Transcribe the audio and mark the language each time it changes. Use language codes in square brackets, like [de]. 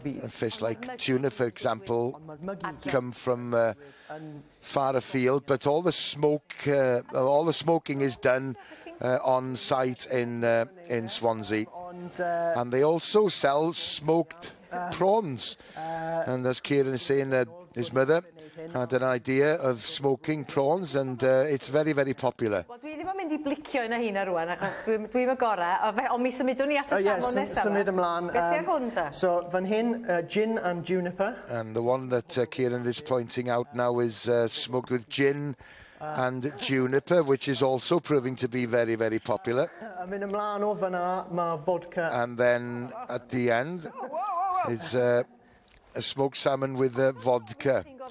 [en] Fish like tuna, for example, come from far afield, but all the smoking is done on site in Swansea. And they also sell smoked prawns. And as Kieran is saying, his mother had an idea of smoking prawns, and it's very, very popular. [cy] Dwi ddim yn mynd I blicio yna hyn ar rwan, achos dwi'n agorau, ond mi symudwn ni at y salmon nesaf. Symud ymlaen. Beth sy'r hwn ta? [en] So, [cy] fan hyn, [en] gin and juniper. And the one that Kieran is pointing out now is smoked with gin and juniper, which is also proving to be very, very popular. [cy] Mynd ymlaen o fanna, mae vodka. [en] And then at the end is a smoked salmon with vodka.